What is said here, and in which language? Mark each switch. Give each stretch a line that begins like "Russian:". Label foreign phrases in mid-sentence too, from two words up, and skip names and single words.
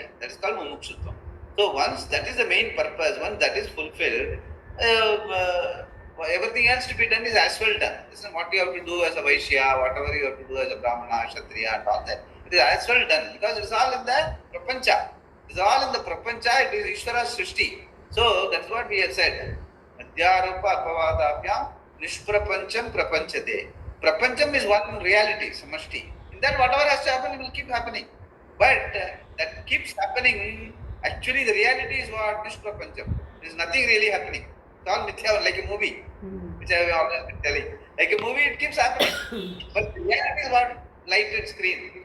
English: That is called mumukshutvam. So once that is the main purpose, once that is fulfilled, everything else to be done is as well done. This is what you have to do as a Vaishya, whatever you have to do as a Brahmana, Kshatriya, and all that. It is as well done because it is all in the prapancha. It is all in the prapancha. It is Ishvara's srishti. So that's what we have said.
Sanskrit: मध्यरूप अपवादाभ्यां निष्प्रपञ्चं प्रपञ्चते.
English: Prapancham is one reality, samashti. In that whatever has to happen, it will keep happening. But that keeps happening, actually the reality is what? Nishprapancham. There is nothing really happening. It's all mithya, like a movie, which I have always been telling. Like a movie, it keeps happening. But the reality is what? Lighted screen.